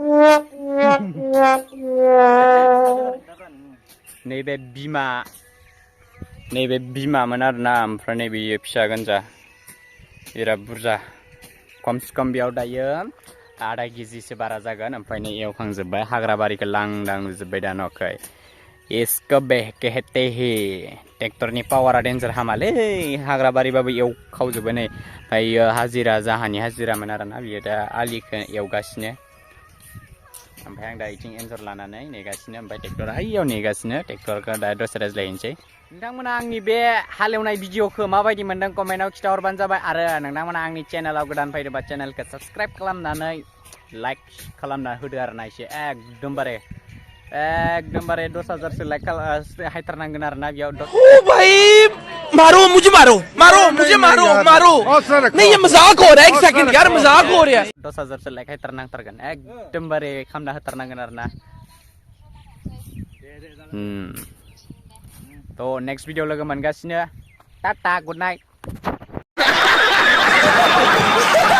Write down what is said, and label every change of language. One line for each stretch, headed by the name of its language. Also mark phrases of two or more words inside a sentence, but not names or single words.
Bodo: नैबे बिमामोन आरोना ओमफ्राय नैबे फिसा गोनजा बिराद बुरजा खमसे खम बेयाव दायो आधा केजिसो बारा जागोन ओमफ्राय नै एवखांजोब्बाय हाग्रा बारिखौ लांदां नुजोब्बाय दा न'खै
Hindi: इसको बेहते ही
Bodo: ट्रेक्टरनि पावारा डेन्जार हामालै हाग्रा बारिबाबो एवखावजोब्बाय नै ओमफ्राय जाहानि हाजिरामोन आरोना बियो दा आलिखौ एवगासिनो ओमफ्राय आं दा इथिं एन्जर लानानै नेगासिनो ओमफ्राय ट्रेक्टरा ओइयाव नेगासिनो ट्रेक्टरखौ दा दसे रायज्लायनोसै नोंथांमोना आंनि बे हालेवनाय भिडिअखौ माबायदि मोनदों कमेन्टआव खिथाहरबानो जाबाय आरो नोंथांमोना आंनि चेनेलाव गोदान फैदोंबा चेनेलखौ साबस्क्राइब खालामनानै लाइक खालामना होदो आरोना एसे एकदमबारे 10,000सो लाइक हायथारनांगोन आरोना बेयाव
Hindi: मारो मुझे मारो मारो मुझे मारो मारो नहीं ये मजाक हो रहा है 1 सेकंड यार मजाक हो रहा है
Bodo: 10,000 लाइक हायथारनांथारगोन एकदमबारे खामना होथारनांगोन आरोना तो
English: next video
Bodo: लोगो मोनगासिनो टाटा
English: good night